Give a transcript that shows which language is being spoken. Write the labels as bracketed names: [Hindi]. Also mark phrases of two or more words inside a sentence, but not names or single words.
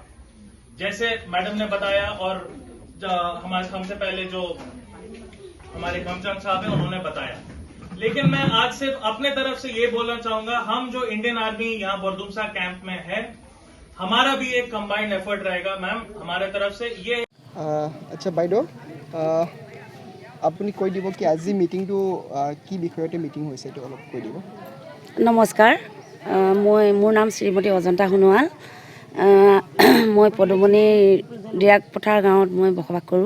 [Hindi] जैसे मैडम ने बताया और हमसे पहले जो हमारे खमचंद साहब हैं उन्होंने बताया। लेकिन मैं आज से अपने तरफ से ये बोलना चाहूंगा, हम जो इंडियन आर्मी यहाँ बरदुमसा कैंप में है, हमारा भी एक कंबाइंड एफर्ट रहेगा मैम हमारे तरफ से। ये [Assamese] আচ্ছা বাইদেউ, আপুনি কৈ দিব কি আজি মিটিংটো কি বিষয়তে মিটিং হৈছে এইটো অলপ কৈ দিব। নমস্কাৰ, মোৰ নাম শ্ৰীমতী অজন্তা সোণোৱাল। মই পদুমণি ডিৰাগ পথাৰ গাঁৱত মই বসবাস কৰোঁ।